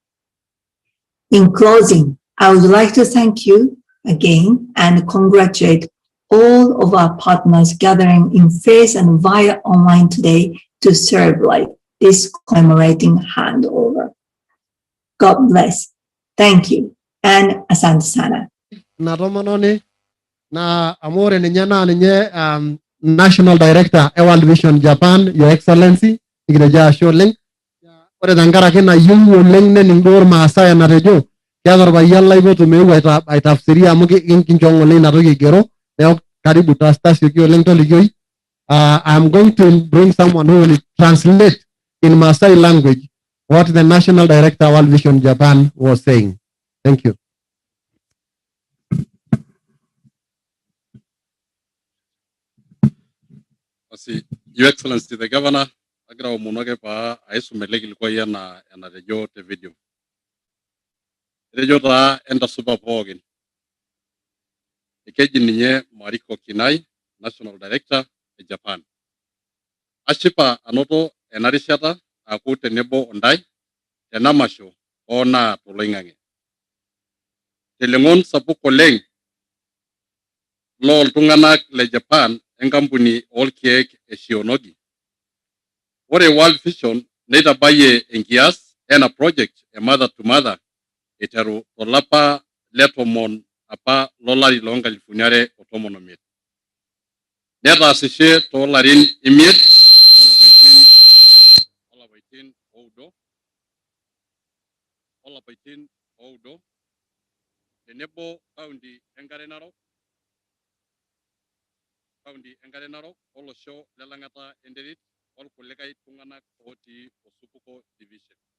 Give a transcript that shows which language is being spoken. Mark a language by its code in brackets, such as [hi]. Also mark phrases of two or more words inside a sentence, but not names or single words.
[en] In closing, I would like to thank you again and congratulate all of our partners gathering in face and via online today to serve like this commemorating handover. God bless. Thank you. And [sw] asante sana. [mas] Na tomononi na amore ninye na ninye [en] National Director World Vision Japan, Your Excellency, [mas] ikireja ashe oleng. Ore tenkaraki nayieu oleng nening duo irmaasai enatejo, keeta orpayian lai peetumeeu aitafsiri amu kincho ng'ole ina toki aigero, neeku karibu tasioki oleng tolikioi. [en] I'm going to bring someone who will translate in Maasai language what the National Director World Vision Japan was saying. Thank you. Your Excellency, the Governor, [mas] agra umunoge pa aisumeleki ilikuwa yana rejo te video. Rejo ta enda super pogin. Ikeji ninye Mariko Kinai, [en] National Director [mas] e Japan. Ashipa anoto enarishata aku tenebo ondai tenamasho ona toloing'ang'e. Telengon sapuk oleng lo iltung'anak le Japan enkampuni orkeek e Shionogi. Ore World Vision neitabayie enkias ena project e [en] mother to mother [mas] iteru tolapa le tomon apa lolari loonkalifuni are otomon omiet. Netaasishe toolarin imiet olapaitin oudo tenebo kaunti enkare Narok olosho lelang'ata enterit orkulikae tung'anak otii osupuko division.